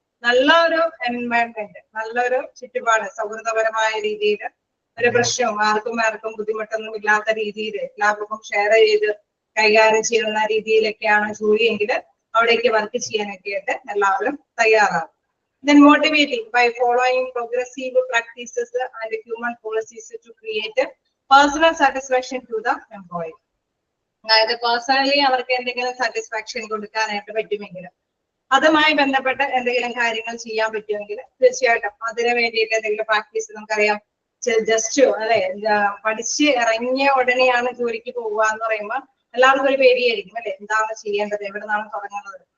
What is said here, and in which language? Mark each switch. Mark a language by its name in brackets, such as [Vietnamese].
[Malayalam] നല്ല ഒരു എൻവയറമെന്റ്, നല്ലൊരു ചുറ്റുപാട്, സൗഹൃദപരമായ രീതിയിൽ ഒരു പ്രശ്നവും ആർക്കും ബുദ്ധിമുട്ടൊന്നും ഇല്ലാത്ത രീതിയിൽ എല്ലാവർക്കും ഷെയർ ചെയ്ത് കൈകാര്യം ചെയ്യുന്ന രീതിയിലൊക്കെയാണ് ജോലിയെങ്കിൽ അവിടേക്ക് വർക്ക് ചെയ്യാനൊക്കെ ആയിട്ട് എല്ലാവരും തയ്യാറാകും. [English] Then motivating by following progressive practices and human policies to create personal satisfaction to the employee. [Malayalam] അതായത് പേഴ്സണലി അവർക്ക് എന്തെങ്കിലും സാറ്റിസ്ഫാക്ഷൻ കൊടുക്കാനായിട്ട് പറ്റുമെങ്കിൽ, അതുമായി ബന്ധപ്പെട്ട എന്തെങ്കിലും കാര്യങ്ങൾ ചെയ്യാൻ പറ്റുമെങ്കിൽ തീർച്ചയായിട്ടും അതിനു വേണ്ടിയിട്ട് എന്തെങ്കിലും പ്രാക്ടീസ്. നമുക്കറിയാം ജസ്റ്റ് അല്ലെ പഠിച്ച് ഇറങ്ങിയ ഉടനെയാണ് ജോലിക്ക് പോവുക എന്ന് പറയുമ്പോൾ എല്ലാവർക്കും ഒരു പേടിയായിരിക്കും അല്ലെ, എന്താണ് ചെയ്യേണ്ടത്, എവിടെ നിന്നാണ് തുടങ്ങുന്നത്.